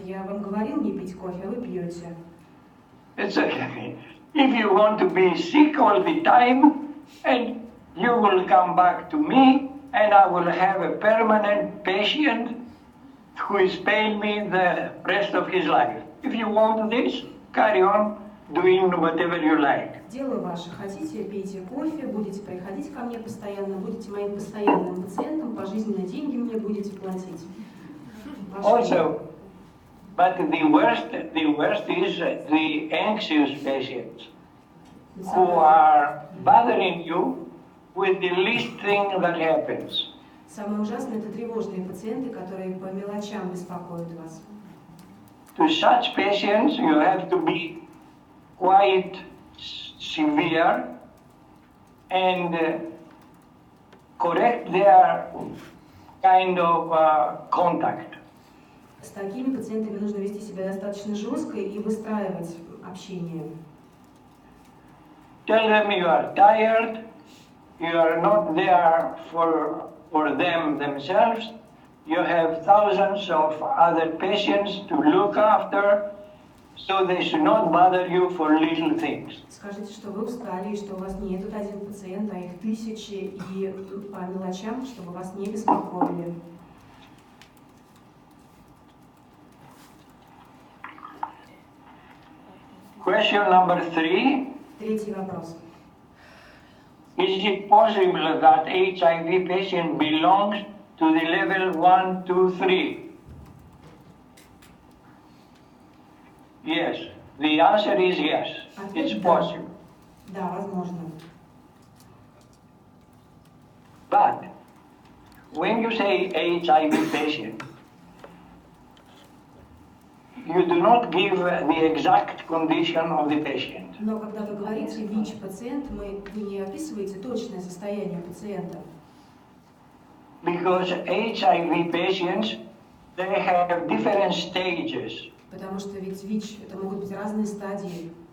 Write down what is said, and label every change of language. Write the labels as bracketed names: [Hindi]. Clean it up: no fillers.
[Russian] Я вам говорил не пить кофе, а вы пьете. [English] It's okay. If you want to be sick all the time, and you will come back to me, and I will have a permanent patient who is paying me the rest of his life. If you want this, carry on doing whatever you like. [Russian] Дело ваше. Хотите, пейте кофе, будете приходить ко мне постоянно, будете моим постоянным пациентом, пожизненно деньги мне будете платить. [English] Also, but the worst is the anxious patients who are bothering you with the least thing that happens. [Russian] Самое ужасное – это тревожные пациенты, которые по мелочам беспокоят вас. [English] To such patients, you have to be quite severe and correct their kind of contact. [Russian] С такими пациентами нужно вести себя достаточно жестко и выстраивать общение. [English] Tell them you are tired, you are not there for them themselves, you have thousands of other patients to look after, so they should not bother you for little things. [Russian] Скажите, что вы устали, и что у вас не тут один пациент, а их тысячи, и по мелочам, чтобы вас не беспокоили. [English] Question number 3. [Russian] Третий вопрос. [English] Is it possible that HIV patient belongs to the level 1, 2, 3? Yes. The answer is yes. It's possible. [Russian] Да, возможно. [English] But when you say HIV patient, you do not give the exact condition of the patient. [Russian] Но когда вы говорите ВИЧ-пациент, вы не описываете точное состояние пациента. [English] Because HIV patients, they have different stages. [Russian] Потому что ведь ВИЧ это могут быть разные стадии.